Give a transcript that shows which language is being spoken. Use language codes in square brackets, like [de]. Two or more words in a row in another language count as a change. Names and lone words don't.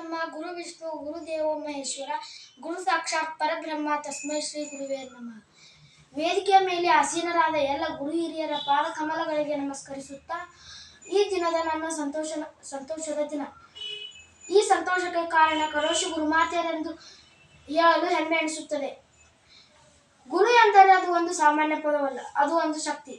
[sa] ಗುರು ವಿಷ್ಣು ಗುರುದೇವೋ ಮಹೇಶ್ವರ ಗುರು ಸಾಕ್ಷಾತ್ ಪರಬ್ರಹ್ಮ ತಸ್ಮೈ ಶ್ರೀ ಗುರುವೇ ನಮಃ. [kn] ವೇದಿಕೆಯ ಮೇಲೆ ಆಸೀನರಾದ ಎಲ್ಲ ಗುರು ಹಿರಿಯರ ಪಾದ ಕಮಲಗಳಿಗೆ ನಮಸ್ಕರಿಸುತ್ತಾ ಈ ದಿನದ ನನ್ನ ಸಂತೋಷದ ದಿನ. ಈ ಸಂತೋಷಕ್ಕೆ ಕಾರಣ ಕರೋಶಿ ಗುರುಮಾತೆಯರೆಂದು ಹೇಳಲು ಹೆಮ್ಮೆ ಎನಿಸುತ್ತದೆ. ಗುರು ಎಂದರೆ ಅದು ಒಂದು ಸಾಮಾನ್ಯ ಪದವಲ್ಲ, ಅದು ಒಂದು ಶಕ್ತಿ.